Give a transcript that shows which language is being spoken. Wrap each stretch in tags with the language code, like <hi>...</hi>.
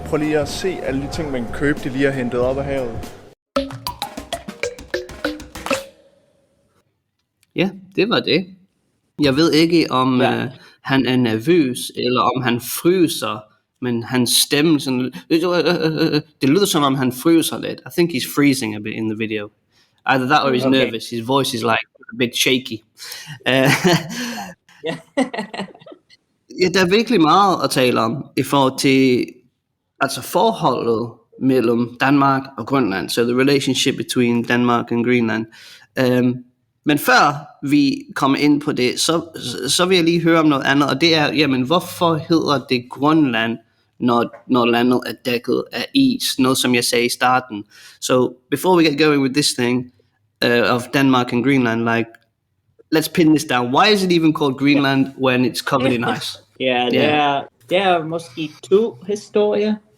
<da>Prøv lige at se alle de ting, man kan købe, de lige har hentet op af havet. Ja, det var det. Jeg ved ikke, om han er nervøs, eller om han fryser, men hans stemme sådan, det lyder som om han fryser lidt.</da> <en>I think he's freezing a bit in the video. Either that or he's nervous. His voice is like a bit shaky.</en> <da>Ja, der er virkelig meget at tale om i forhold til altså forholdet mellem Danmark og Grønland.</da> <en>So the relationship between Denmark and Greenland.</en> <da>Men før vi kommer ind på det, så vil jeg lige høre om noget andet, og det er, jamen hvorfor hedder det Grønland, når landet er dækket af is? Noget som jeg sagde i starten.</da> <en>So before we get going with this thing of Denmark and Greenland, like let's pin this down. Why is it even called Greenland when it's covered in ice?</en> <da>Der er måske to historier.</da>